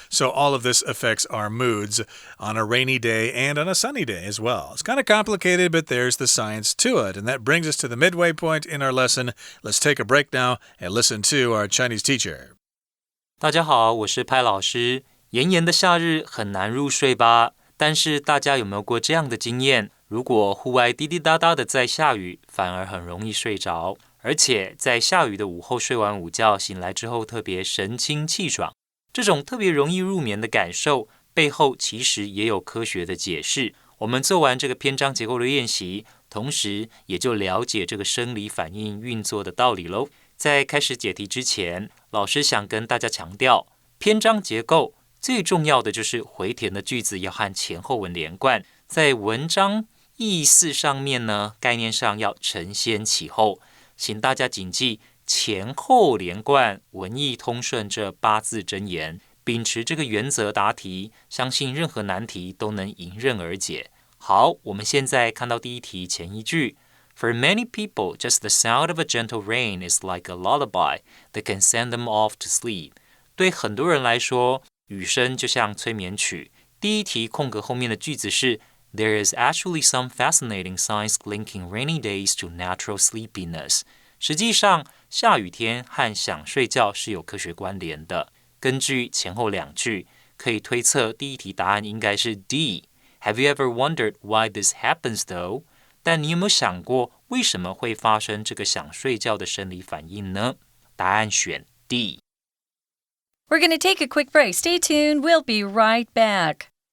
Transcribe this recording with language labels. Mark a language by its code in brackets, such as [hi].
[en] So all of this affects our moods on a rainy day and on a sunny day as well. It's kind of complicated, but there's the science to it. And that brings us to the midway point in our lesson. Let's take a break now and listen to our Chinese teacher. [zh] 大家好，我是派老师。炎炎的夏日很难入睡吧？但是大家有没有过这样的经验？如果户外滴滴答答的在下雨，反而很容易睡着，而且在下雨的午后睡完午觉，醒来之后特别神清气爽。这种特别容易入眠的感受，背后其实也有科学的解释。我们做完这个篇章结构的练习，同时也就了解这个生理反应运作的道理咯。在开始解题之前，老师想跟大家强调，篇章结构最重要的就是回填的句子要和前后文连贯，在文章意思上面呢，概念上要承先启后，请大家谨记前后连贯、文意通顺这8字真言，秉持这个原则答题，相信任何难题都能迎刃而解。好，我们现在看到第一题前一句。 [en] For many people, just the sound of a gentle rain is like a lullaby that can send them off to sleep. [zh] 对很多人来说，雨声就像催眠曲。第一题空格后面的句子是 [en] There is actually some fascinating science linking rainy days to natural sleepiness. [zh] 实际上，下雨天和想睡觉是有科学关联的。根据前后两句，可以推测第一题答案应该是 D. [en] Have you ever wondered why this happens though? [zh] 但你有没有想过，为什么会发生这个想睡觉的生理反应呢？答案选 D. [en] We're going to take a quick break. Stay tuned. We'll be right back.